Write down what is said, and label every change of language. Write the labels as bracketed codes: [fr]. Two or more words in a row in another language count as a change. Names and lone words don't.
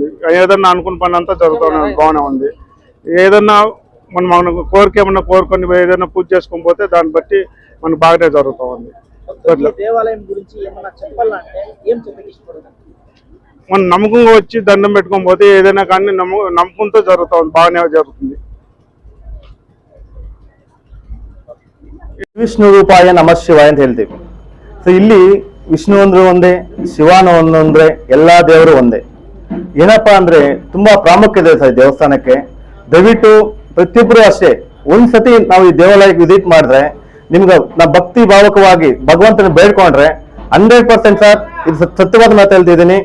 [te] ఏదన్నా అనుకున్న పని అంతా జరుగుతూనే బాగానే ఉంది. ఏదన్నా మనం కోరిక ఏమన్నా కోరుకొని ఏదైనా పూజ చేసుకొని పోతే దాన్ని బట్టి మనకు బాగానే జరుగుతూ ఉంది. దేవాలయం గురించి ఏమన్నా చెప్పాలంటే ఏం మనం నమ్మకంగా వచ్చి దండం పెట్టుకొని పోతే ఏదైనా కానీ నమ్మకంతో జరుగుతూ ఉంది, బాగానే జరుగుతుంది. [sa] ವಿಷ್ಣು ರೂಪಾಯ ನಮಃ ಶಿವಾಯ [kn] ಅಂತ ಹೇಳ್ತೀವಿ. ಸೊ ಇಲ್ಲಿ ವಿಷ್ಣು ಅಂದ್ರೆ ಒಂದೇ, ಶಿವನು ಒಂದೊಂದ್ರೆ, ಎಲ್ಲಾ ದೇವರು ಒಂದೇ. ಏನಪ್ಪಾ ಅಂದ್ರೆ ತುಂಬಾ ಪ್ರಾಮುಖ್ಯತೆ ಇದೆ ದೇವಸ್ಥಾನಕ್ಕೆ. ದಯವಿಟ್ಟು ಪ್ರತಿಯೊಬ್ಬರು ಅಷ್ಟೇ ಒಂದ್ಸತಿ ನಾವು ಈ ದೇವಾಲಯಕ್ಕೆ ವಿಸಿಟ್ ಮಾಡಿದ್ರೆ ನಿಮ್ಗೆ ನಾವು ಭಕ್ತಿ ಭಾವಕವಾಗಿ ಭಗವಂತನ ಬೇಡ್ಕೊಂಡ್ರೆ 100% ಸರ್, ಇದು ಸತ್ಯವಾದ ಮಾತು ಹೇಳ್ತಿದ್ದೀನಿ.